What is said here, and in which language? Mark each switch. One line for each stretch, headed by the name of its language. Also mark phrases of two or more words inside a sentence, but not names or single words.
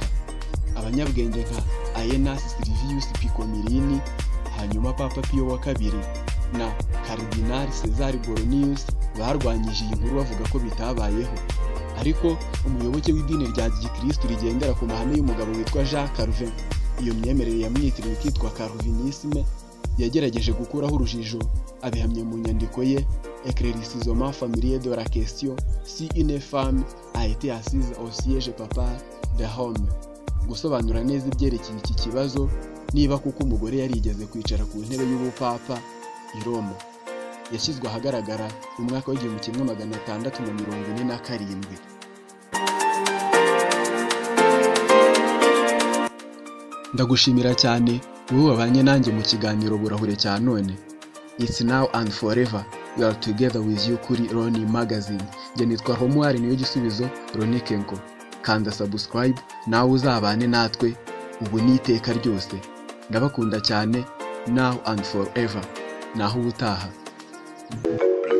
Kinyarwanda: Abanyabwenge nka Aenas Silvius Piccolini, hanyuma Papa Pio wa kabiri na Cardinal Cesare Borronius barwanyije iyi nkuru bavuga ko bitabayeho. Ariko umuyoboke w'idini rya Gikristo rigendera ku mahame y'umugabo witwa Jean Calvin, iyo myemerere yamwitiriwe kitwa Calvinisme, yagerageje gukuraho urujijo, abihamye mu nyandiko ye Éclaircissement familier de la question si une femme a été assise au siège papal de Rome, gusobanura neza ibyerekeye iki kibazo, niba kuko umugore yarigeze kwicara ku ntebe y'ubupapa i Roma. Yashyizwe ahagaragara mu mwaka w'1647. Ndagushimira cyane wowe wabanye nanjye mu kiganiro Burahure cya none.
English: It's now and forever, we are together with you kuri Roni Magazine.
Kinyarwanda: Njye nitwa Romuald niyo gisubizo Ronikenko. Kanda subscribe nawe uzabane natwe ubu n'iteka ryose. Ndabakunda cyane,
English: now and forever.
Kinyarwanda: Naho ubutaha.